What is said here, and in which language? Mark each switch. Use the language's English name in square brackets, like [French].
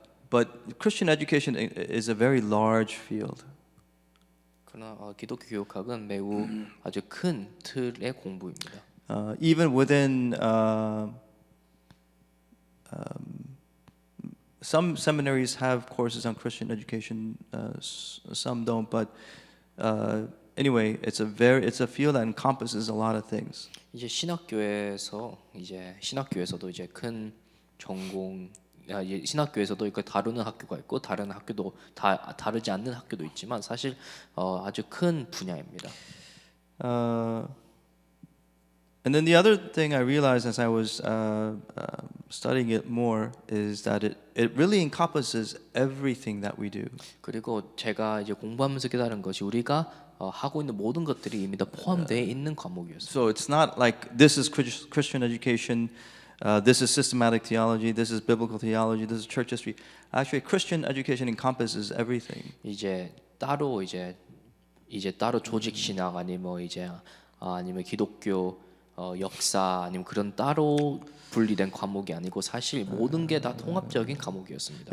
[English] But Christian education is a very large field. [Korean] 그러나 기독교 교육학은 매우 아주 큰 틀의 공부입니다. [English] Even within some seminaries have courses on Christian education, some don't. But anyway, it's a field that encompasses a lot of things. [Korean] 이제 신학교에서도 이제 큰 전공 신학교에서도 이거 다루는 학교가 있고 다른 학교도 다르지 않는 학교도 있지만 사실 아주 큰 분야입니다. [English] And then the other thing I realized as I was studying it more is that it really encompasses everything that we do. [Korean] 그리고 제가 이제 공부하면서 깨달은 것이 우리가 하고 있는 모든 것들이 이미 다 포함되어 있는 과목이었어요. [English] So it's not like this is Christian education, this is systematic theology, this is biblical theology, this is church history. Actually, Christian education encompasses everything. [Korean] 이제 따로 조직 신학 아니면 기독교 역사 아니면 그런 따로 분리된 과목이 아니고 사실 모든 게 다 통합적인 과목이었습니다.